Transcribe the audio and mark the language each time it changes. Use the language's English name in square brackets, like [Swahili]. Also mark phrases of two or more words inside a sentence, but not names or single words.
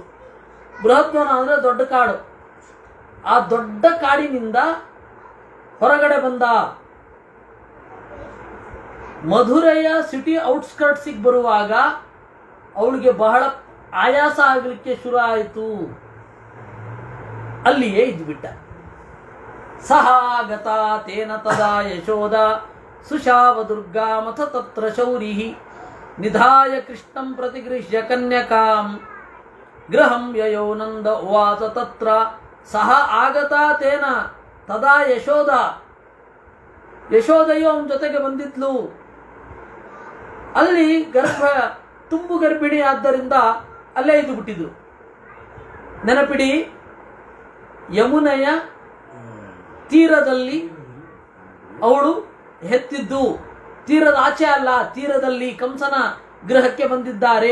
[Kannada] ಬೃಹದ್ವನ ಅಂದ್ರೆ ದೊಡ್ಡ ಕಾಡು. ಆ ದೊಡ್ಡ ಕಾಡಿನಿಂದ ಹೊರಗಡೆ ಬಂದ. ಮಧುರೆಯ [English] city outskirts [Kannada] ಬರುವಾಗ ಅವಳಿಗೆ ಬಹಳ ಆಯಾಸ ಆಗಲಿಕ್ಕೆ ಶುರು ಆಯಿತು. ಅಲ್ಲಿಯೇ ಇದ್ಬಿಟ್ಟ. [Sanskrit] ಸಹಾಗತ ತೇನ ತದಾ ಯಶೋದ ಸುಶಾವ ದುರ್ಗಾಮಥ ತತ್ರ ಶೌರಿ ನಿಧಾಯ ಕೃಷ್ಣಂ ಪ್ರತಿಗೃಹ್ಯ ಕನ್ಯಕಾಂ ಗೃಹಂ ಯಯೋ ನಂದ ಉವಾಸ ತತ್ರ. ಸಹ ಆಗತ ತೇನ ತದಾ ಯಶೋದ, [Kannada] ಯಶೋದೆಯು ಅವನ ಜೊತೆಗೆ ಬಂದಿದ್ಲು. ಅಲ್ಲಿ ತುಂಬು ಗರ್ಭಿಣಿ ಆದ್ದರಿಂದ ಅಲ್ಲೇ ಇದು ಬಿಟ್ಟಿದ್ರು. ನೆನಪಿಡಿ, ಯಮುನೆಯ ತೀರದಲ್ಲಿ ಅವಳು ಹೆತ್ತಿದ್ದು, ತೀರದ ಆಚೆ ಅಲ್ಲ, ತೀರದಲ್ಲಿ ಕಂಸನ ಗೃಹಕ್ಕೆ ಬಂದಿದ್ದಾರೆ.